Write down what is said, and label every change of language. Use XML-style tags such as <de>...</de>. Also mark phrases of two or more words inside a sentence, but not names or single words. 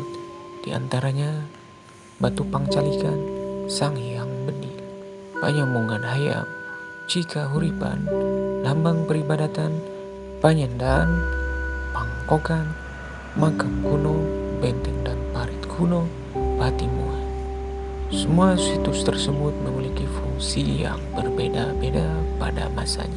<id>Di antaranya Batu Pangcalikan, Sang Hyang Bedil, Panyamungan Hayam, Cika Huripan, Lambang Peribadatan, Panyendaan, Pangkokan, Makam Kuno, Benteng dan Parit Kuno, Patimuan. Semua situs tersebut memiliki fungsi yang berbeda-beda pada masanya.</id>